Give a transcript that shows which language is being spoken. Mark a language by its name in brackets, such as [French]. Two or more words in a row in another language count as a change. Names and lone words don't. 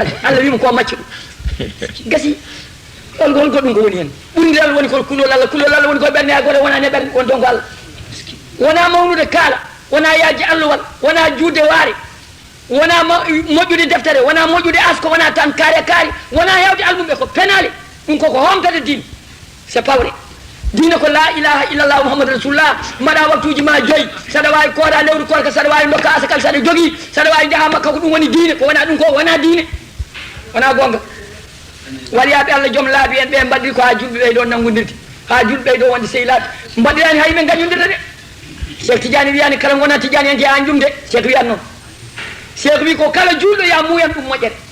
[Fula] haalde Allah wima ko maccuɗo gasi holko ɗum ko woni hen ɓurdiral woni ko kulol Allah woni koye ɓerde ha goto wona ne ɓerde won donc Allah wona mawnude kaala wona yaaji alluwal wona juude waare wona moƴƴude deftere wona moƴƴude asko wona tan kaari wona hewde almumɓe ko penale ɗum koko homtade diine [French] c'est pas vrai [Fula] diine ko la [Arabic] إله إلا الله محمد رسول الله [Fula] mbaɗa waktuji ma joyyi saɗa wawi kooɗa lewru korka saɗa wawi dokka asakal saɗa jogui saɗa wawi jaaha makka ko ɗum woni diine ko wona ɗum ko wona diine wona gonga waliyaɓe Allah joom laabi en ɓe mbaɗiri ko ha julɓe ɓeyɗo nanggodirde ha julɓe ɓeyɗo wonde sehilaɓe mbaɗirani hay yimɓe gañodirde de Cheikh Tidiane wiyani kala gona Tidiane en jeeya jumde Cheikh wiyan noon Cheikh wi ko kala julɗo ya muyan ɗum moƴƴere